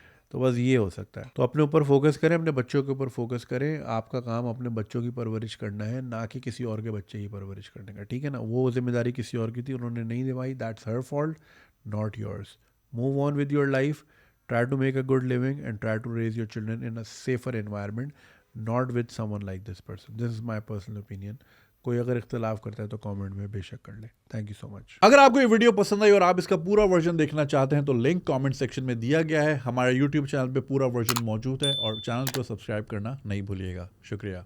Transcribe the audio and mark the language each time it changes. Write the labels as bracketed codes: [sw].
[ur] تو بس یہ ہو سکتا ہے. تو اپنے اوپر فوکس کریں, اپنے بچوں کے اوپر فوکس کریں. آپ کا کام اپنے بچوں کی پرورش کرنا ہے, نہ کہ کسی اور کے بچے کی پرورش کرنے کا, ٹھیک ہے نا. وہ ذمہ داری کسی اور کی تھی, انہوں نے نہیں نبھائی, [en] That's her fault, not yours. Move on with your life, try to make a good living and try to raise your children in a safer environment, not with someone like this person. This is my personal opinion. [ur] کوئی اگر اختلاف کرتا ہے تو comment میں بے شک کر لیں. [en] Thank you so much. [ur] اگر آپ کو یہ ویڈیو پسند آئی اور آپ اس کا پورا ورژن دیکھنا چاہتے ہیں تو لنک کامنٹ سیکشن میں دیا گیا ہے. ہمارے یوٹیوب چینل پہ پورا ورژن موجود ہے, اور چینل کو سبسکرائب کرنا نہیں بھولیے گا. شکریہ.